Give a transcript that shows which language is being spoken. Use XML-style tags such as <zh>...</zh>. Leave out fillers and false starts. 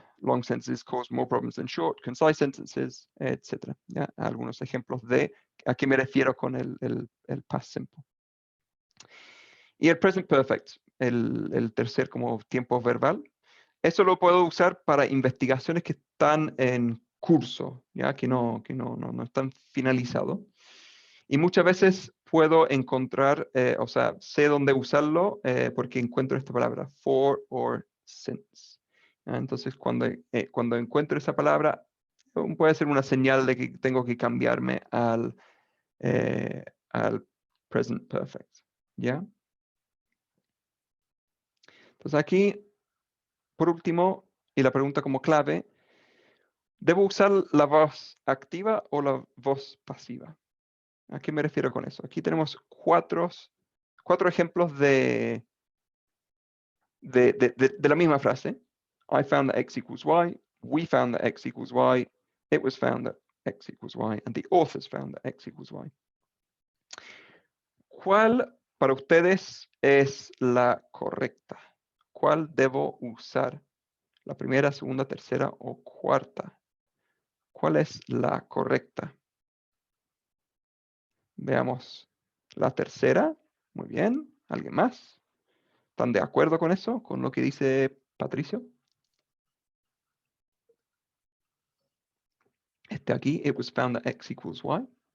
<en>Long sentences cause more problems than short, concise sentences, etc.</en> <es>¿Ya? Algunos ejemplos de a qué me refiero con el past simple. Y el present perfect, el tercer como tiempo verbal. Eso lo puedo usar para investigaciones que están en curso, ¿ya? Que no están finalizados. Y muchas veces puedo encontrar, o sea, sé dónde usarlo porque encuentro esta palabra, for or since. ¿Ya? Entonces, cuando encuentro esa palabra, puede ser una señal de que tengo que cambiarme al present perfect. ¿Ya? Entonces aquí, por último, y la pregunta como clave, ¿Debo usar la voz activa o la voz pasiva? ¿A qué me refiero con eso? Aquí tenemos cuatro ejemplos de la misma frase.</es> <en>I found that x equals y, we found that x equals y, it was found that x equals y, and the authors found that x equals y.</en> <es>¿Cuál para ustedes es la correcta? ¿Cuál debo usar? ¿La primera, segunda, tercera o cuarta? ¿Cuál es la correcta? Veamos la tercera. Muy bien. ¿Alguien más? ¿Están de acuerdo con eso? ¿Con lo que dice Patricio? Este aquí,</es> <en>it was found that x equals y.</en>